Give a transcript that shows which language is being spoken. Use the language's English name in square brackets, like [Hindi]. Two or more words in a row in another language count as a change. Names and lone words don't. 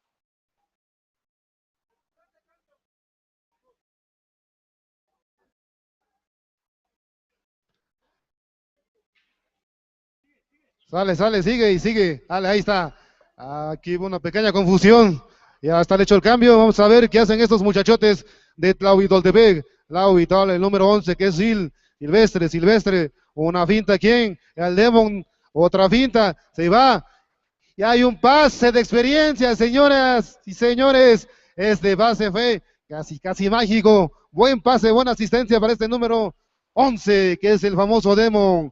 [Spanish] Sale, sigue y sigue. Dale, ahí está. Aquí hubo una pequeña confusión. Ya está hecho el cambio. Vamos a ver qué hacen estos muchachotes de Tlaui Toltepec. Tlaui, tal, el número 11 que es Silvestre. Una finta, ¿quién? El Demon. Otra finta. Se va. Y hay un pase de experiencia, señoras y señores. Este pase fue casi mágico. Buen pase, buena asistencia para este número 11, que es el famoso Demon.